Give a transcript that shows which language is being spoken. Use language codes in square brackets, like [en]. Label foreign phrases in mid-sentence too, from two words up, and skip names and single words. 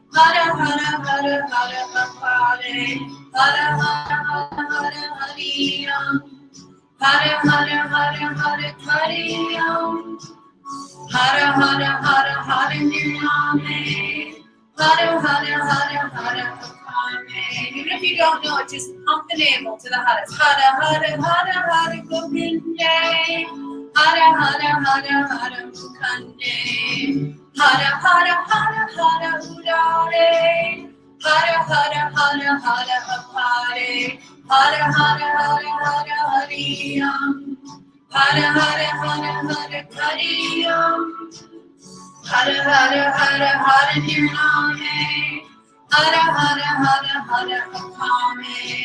[sa] Hara Hara Hara Hara Apare, Hara Hara Hara Hara Hariyam, Hara Hara Hara Hara Kariyam, Hara Hara Hara Hara Nirname, Hara Hara Hara Hara Apane. [en] Even if you don't know it, just pump the navel to the Haras. [sa] Hara Hara Hara Hara Govinde, Hara Hara Hara Hara Mukande, Hara Hara Hara Hara Udare, Hara Hara Hara Hara Apare, Hara Hara Hara Hara Hariyam, Hara Hara Hara Hara Kariyam, Hara Hara Hara Hara Nirname, Hara Hara Hara Hara Apame,